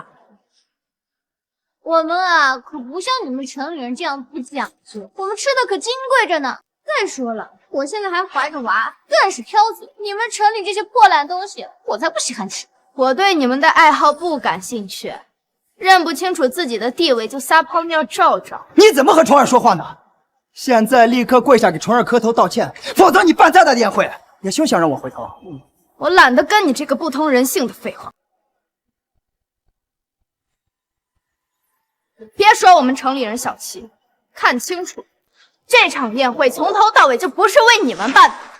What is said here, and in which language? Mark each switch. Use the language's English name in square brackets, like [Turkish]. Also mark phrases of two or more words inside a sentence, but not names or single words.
[Chinese] 我们啊，可不像你们城里人这样不讲究，我们吃的可金贵着呢。再说了，我现在还懷着娃，更是挑嘴。你们城里這些破爛東西，我才不稀罕吃。我對你們的愛好不感興趣，認不清楚自己的地位就撒泡尿照照。你怎麼和蟲兒說話呢？現在立刻跪下給蟲兒磕頭道歉，否則你辦再大的宴會也休想讓我回頭。我懶得跟你這個不通人性的廢話。別說我們城裡人小氣，看清楚，這場宴會從頭到尾就不是為你們辦的。